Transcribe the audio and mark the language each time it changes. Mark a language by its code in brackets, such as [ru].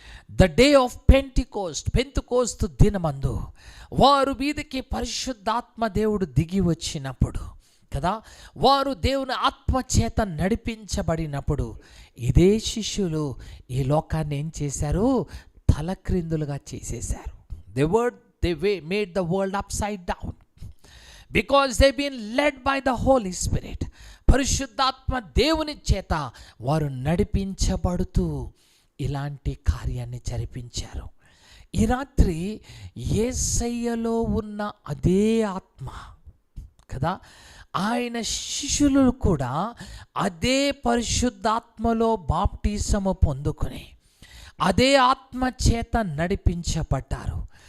[en] the day of [te] Pentecost దినమందు వారు మీదకి పరిశుద్ధాత్మ దేవుడు దిగి వచ్చినప్పుడు కదా, వారు దేవుని ఆత్మ చేత నడిపించబడినప్పుడు ఇదే శిష్యులు ఈ లోకాన్ని ఏం చేశారు? తలక్రిందులుగా చేసేశారు. [en] they made the world upside down because they've been led by the Holy Spirit. [te] పరిశుద్ధాత్మ దేవుని చేత వారు నడిపించబడుతూ ఇలాంటి కార్యాన్ని జరిపించారు. ఈ రాత్రి యేసయ్యలో ఉన్న అదే ఆత్మ కదా, ఆయన శిష్యులు కూడా అదే పరిశుద్ధాత్మలో బాప్టిసము పొందుకుని అదే ఆత్మ చేత నడిపించబడ్డారు.